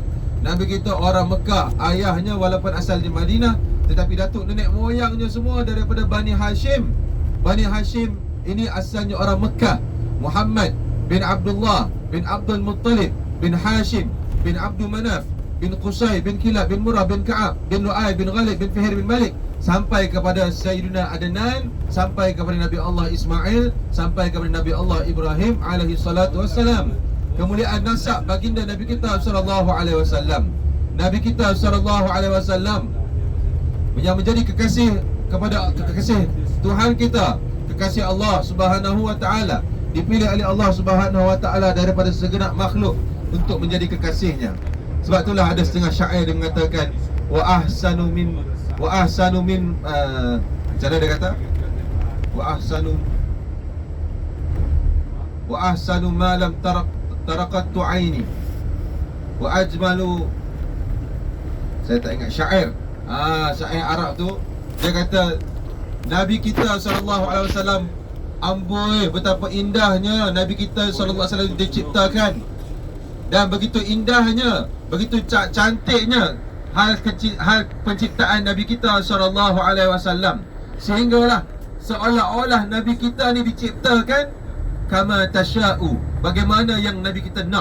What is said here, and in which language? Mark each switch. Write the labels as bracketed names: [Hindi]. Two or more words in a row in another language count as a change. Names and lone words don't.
[Malay] Nabi kita orang Mekah, ayahnya walaupun asal di Madinah, tetapi datuk nenek moyangnya semua daripada Bani Hashim. Bani Hashim ini asalnya orang Mekah. Muhammad bin Abdullah bin Abdul Muttalib bin Hashim bin Abdul Manaf bin Qusay bin Kilab bin Murrah bin Ka'ab bin Lu'ay bin Ghalib bin Fihir bin Malik, sampai kepada Sayyidina Adnan, sampai kepada Nabi Allah Ismail, sampai kepada Nabi Allah Ibrahim [Arabic] عليه الصلاة والسلام. [Malay] Kemuliaan nasab baginda Nabi kita SAW. Nabi kita SAW yang menjadi kekasih kepada kekasih Tuhan kita, kekasih Allah [Arabic] سبحانه وتعالى, [Malay] dipilih oleh Allah [Arabic] سبحانه وتعالى [Malay] daripada segenap makhluk untuk menjadi kekasihnya. Sebab itulah ada setengah syair yang mengatakan [Arabic] وأحسن من [Malay] macam mana dia kata? [Arabic] وأحسن ما لم تر قط عيني وأجمل. [Malay] Saya tak ingat syair. Syair Arab tu, dia kata Nabi kita SAW, amboi betapa indahnya Nabi kita SAW diciptakan. Dan begitu indahnya, begitu cantiknya hal penciptaan Nabi kita [Arabic] صلى الله عليه وسلم, [Malay] sehinggalah seolah-olah Nabi kita ni diciptakan [Arabic] كما تشاء, [Malay] bagaimana yang Nabi kita nak.